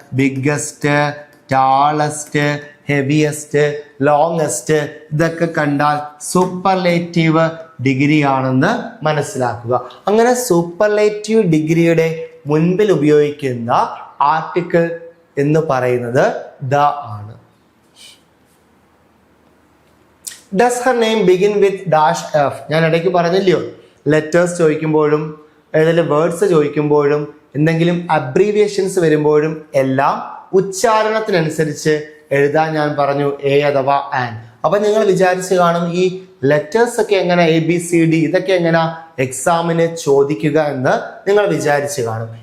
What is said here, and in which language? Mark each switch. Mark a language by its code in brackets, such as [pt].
[ml] Biggest, tallest, heaviest, longest ഇതൊക്കെ കണ്ടാൽ superlative degree ആണെന്ന് മനസ്സിലാക്കുക. അങ്ങനെ സൂപ്പർലേറ്റീവ് ഡിഗ്രിയുടെ മുൻപിൽ ഉപയോഗിക്കുന്ന ആർട്ടിക്കിൾ എന്ന് പറയുന്നത് ദ ആണ്. [en] Does her name begin with dash F? [ml] ഞാൻ ഇടയ്ക്ക് പറഞ്ഞില്ലയോ, ലെറ്റേഴ്സ് ചോദിക്കുമ്പോഴും ഏതെങ്കിലും വേർഡ്സ് ചോദിക്കുമ്പോഴും എന്തെങ്കിലും അബ്രീവിയേഷൻസ് വരുമ്പോഴും എല്ലാം ഉച്ചാരണത്തിനനുസരിച്ച് എഴുതാൻ ഞാൻ പറഞ്ഞു എ അഥവാ ആൻ. അപ്പൊ നിങ്ങൾ വിചാരിച്ച് കാണും ഈ ലെറ്റേഴ്സ് ഒക്കെ എങ്ങനെ ABCD ഇതൊക്കെ എങ്ങനെ എക്സാമിന് ചോദിക്കുക എന്ന് നിങ്ങൾ വിചാരിച്ച് കാണും.